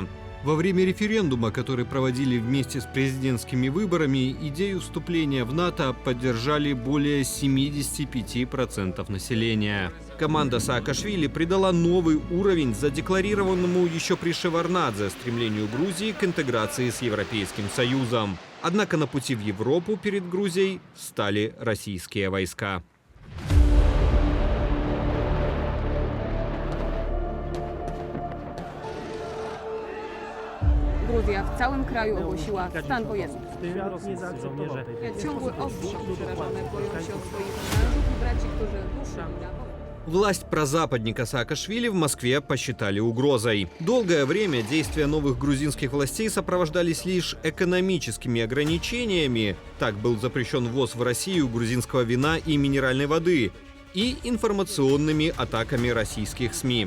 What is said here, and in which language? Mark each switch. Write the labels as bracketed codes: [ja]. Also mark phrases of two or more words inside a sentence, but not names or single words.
[ru] Во время референдума, который проводили вместе с президентскими выборами, идею вступления в НАТО поддержали более 75% населения. Команда Саакашвили придала новый уровень задекларированному еще при Шеварднадзе стремлению Грузии к интеграции с Европейским Союзом. Однако на пути в Европу перед Грузией стали российские войска. [pl] Gruzja w całym kraju ogłosiła stan wojenny. Ciągły ostrzał przerażonych boją się o swoich mężów i braci, którzy ruszyli na wojnę. [ru] Власть прозападника Саакашвили в Москве посчитали угрозой. Долгое время действия новых грузинских властей сопровождались лишь экономическими ограничениями. Так был запрещен ввоз в Россию грузинского вина и минеральной воды. И информационными атаками российских СМИ.